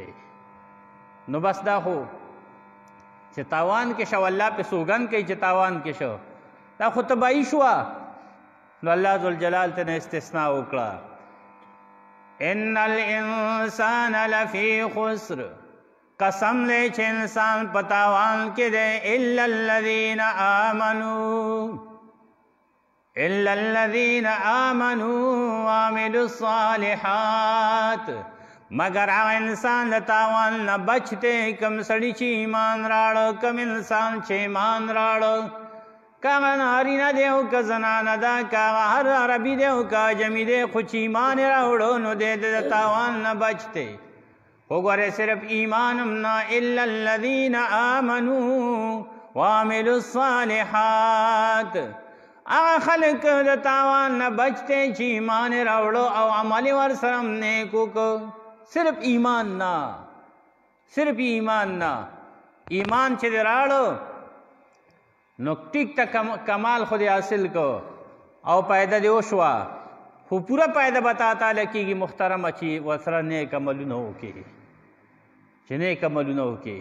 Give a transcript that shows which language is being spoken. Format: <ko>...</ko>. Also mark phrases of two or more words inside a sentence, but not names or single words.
<ps>نو بس دا خو چې تاوان کې شو، الله پې سوګند کوي چې تاوان کې شو، دا خو تباهي شوه. نو الله ذوالجلال ته نه استثناء وکړه،</ps> <ar>ان الانسان لفی خسر،</ar> <ps>قسم دی چې انسان په تاوان کې دی،</ps> <ar>الا الذین آمنوا، الا الذین آمنوا وعملوا الصالحات،</ar> <ps>مگر هغه انسان د تاوان نه بچ دی کوم سړي چې ایمان راړه، کوم انسان چې ایمان راړه، کاغه نارینه دی او که زنانه ده، کاغه هر عربي دی او که عجمي دی، خو چې ایمان یې راوړو نو دی د تاوان نه بچ دی. وګورئ صرف ایمان هم نه،</ps> <ar>الا الذین آمنوا وعملوا الصالحات،</ar> <ps>هغه خلک د تاوان نه بچ دی چې ایمان یې راوړو او عمل یې ورسره هم نیک وکړو. صرف ایمان نه، صرف ایمان نه، ایمان چې دی راړو نو ټیک ته کمال خو دې حاصل کو او پیدا دې وشوه، خو پوره پیدا به تا تعالی کېږي محترمه چې ورسره نیک عملونه وکړي، چې نیک عملونه وکړي.</ps>